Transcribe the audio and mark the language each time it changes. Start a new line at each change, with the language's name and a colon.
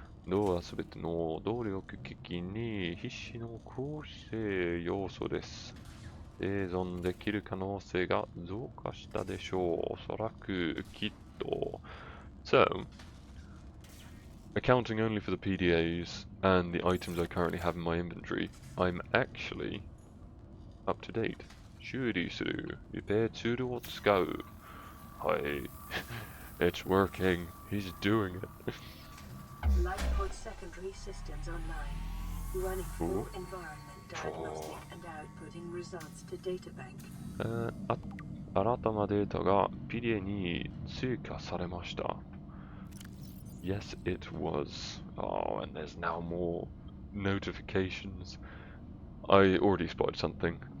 Japanese: 脳はすべての動力機器に必死の構成要素です。生存できる可能性が増加したでしょう。おそらくきっと。
English: So, accounting only for the PDAs and the items I currently have in my inventory, I'm actually up to date.
Japanese: 修理する。リペアツールを使う。はい。
English: It's working. He's doing it. Lightpod secondary systems online. Running full environment diagnostic and outputting results to databank.
Japanese: 新たなデータが PDA に追加されました。
English: Yes, it was. Oh, and there's now more notifications. I already spotted something.